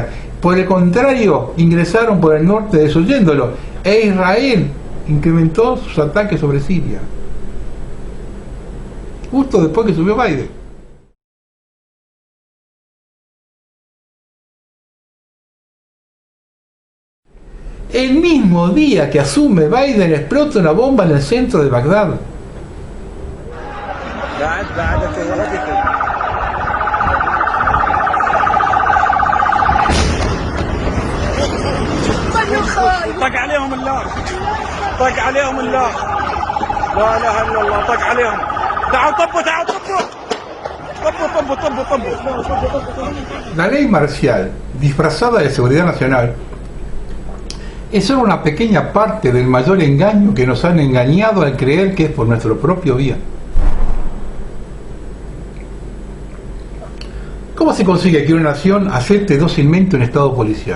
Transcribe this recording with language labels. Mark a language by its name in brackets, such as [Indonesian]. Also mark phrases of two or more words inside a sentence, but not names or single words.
[Spanish] Por el contrario, ingresaron por el norte desoyéndolo, e Israel incrementó sus ataques sobre Siria, justo después que subió Biden. El mismo día que asume Biden explota una bomba en el centro de Bagdad. [Arabic] طق عليهم الله طق عليهم الله لا اله الا الله طق عليهم تعالوا طبوا [Spanish] La ley marcial, disfrazada de seguridad nacional, es solo una pequeña parte del mayor engaño que nos han engañado al creer que es por nuestro propio bien. ¿Cómo se consigue que una nación acepte dócilmente un estado policial?